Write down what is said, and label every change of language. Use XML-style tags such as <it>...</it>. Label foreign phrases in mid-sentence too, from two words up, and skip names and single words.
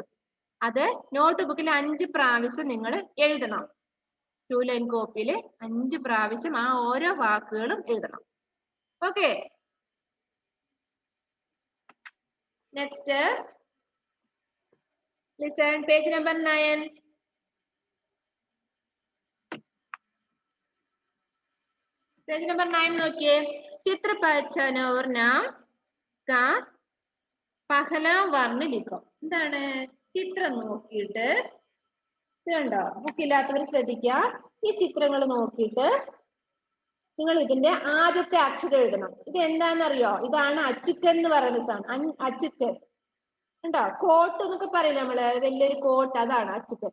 <ml>അത് നോട്ട് ബുക്കിൽ 5 പ്രാവശ്യം നിങ്ങൾ എഴുതണം. 2 ലൈൻ കോപ്പിയിൽ 5 പ്രാവശ്യം ആ ഓരോ വാക്കുകളും എഴുതണം.</ml> <en>Okay. Next lesson page number 9. page number 9 നോക്കിയേ.</en> <hi>चित्र पहचान और नाम का पहला वर्ण लिखो.</hi> <ml>എന്താണ്? ചിത്രം നോക്കിയിട്ട് ഇതുണ്ടോ? ബുക്കില്ലാത്തവർ ശ്രദ്ധിക്കുക. ഈ ചിത്രങ്ങൾ നോക്കിയിട്ട് നിങ്ങൾ ഇതിന്റെ ആദ്യത്തെ അക്ഷരം എഴുതണം. ഇത് എന്താണെന്നറിയോ? ഇതാണ് അച്ചിക്കൻ എന്ന് പറയുന്ന സാധനം. അച്ചിക്കൻ ഉണ്ടോ? കോട്ട് എന്നൊക്കെ പറയില്ല നമ്മള്, വലിയൊരു കോട്ട്, അതാണ് അച്ചിക്കൻ.</ml>